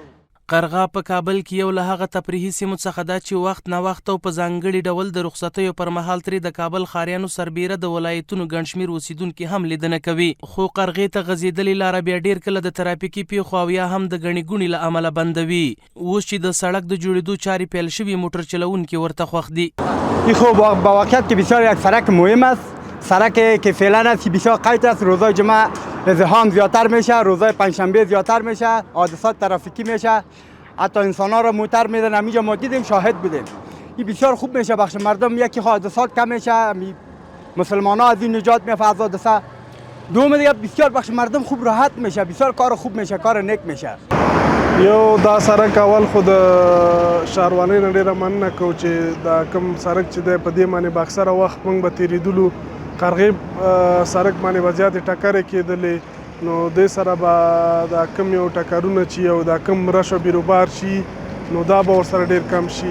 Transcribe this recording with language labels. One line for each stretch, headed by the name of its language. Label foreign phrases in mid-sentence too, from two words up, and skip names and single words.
Pashto: قرغه په کابل کې یو له هغه تفریحي سیمو څخه ده چې وخت نه وخت او په ځانګړي ډول د رخصتیو پر مهال ترې د کابل ښاریانو سربیره د ولایتونو ګڼ شمېر اوسیدونکي هم لیدنه کوي. خو قرغې ته غځېدلې لاره بیا ډېر کله د ترافیکي پیښو او یا هم د ګڼې ګوڼې له امله بندوي. اوس چې د سړک د جوړېدو چارې پیل شوي موټر چلوونکي ورته خوښ دي.
Persian: این خب با واقعیت که بسیار یک سرک مهم است، سرکی که فعلا است بسیار قیت است. روزای جمعه ازدحام زیادتر میشه، روزای پنجشنبه زیادتر میشه، حادثات ترافیکی میشه، حتی انسان ها را موتر میدن. همینجا ما دیدیم شاهد بودیم. این بسیار خوب میشه بخش مردم یکی حادثات کم میشه، مسلمان ها از این نجات میفته از حادثه. دوم دیگه بسیار بخش مردم خوب راحت میشه، بسیار کار خوب میشه، کار نیک میشه.
Pashto: یو دا سرک اول خو د ښاروالۍ نه ډېره مننه کوو چې دا کوم سرک چې دی په دې باندې به اکثره وخت موږ به تېرېدلو قرغې سرک باندې به زیاتې ټکرې کېدلې نو دې سره به دا کوم یو ټکرونه چې او دا کوم رش و بیروبار شي نو دا به ورسره ډېر کم شي.